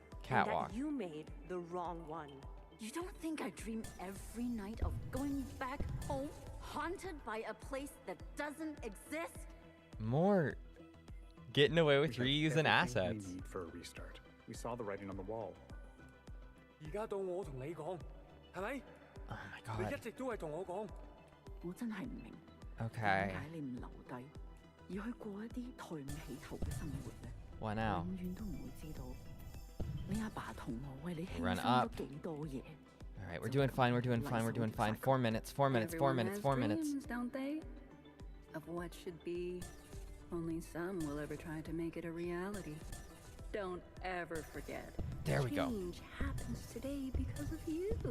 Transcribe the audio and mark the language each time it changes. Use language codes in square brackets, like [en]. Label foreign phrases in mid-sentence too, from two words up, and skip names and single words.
[en] Catwalk. And that you made the wrong one. You don't think I dream every night of going back home, haunted by a place that doesn't exist? More getting away with We have reusing everything assets. we need for a restart. We saw the writing on the wall. [yue] 而家到我同你講，係咪？ [en] Oh my [yue] 你 [en] god. [yue] 一直都係同我講。我真係唔明 [en] Okay. [yue] 點解你唔留低，而去過一啲抬唔起頭嘅生活呢？ [en] What now? [yue] 永遠都唔會知道你阿爸同我為你犧 [en] Run [yue] 牲 [en] up. [yue] 咗幾多嘢。 [en] All right, we're doing fine. We're doing fine. We're doing fine. 4 minutes. 4 minutes. 4 Everyone minutes. has 4 minutes. dreams, don't they? Of what should be. Only some will ever try to make it a reality. Don't ever forget. There we go. Change happens today because of you.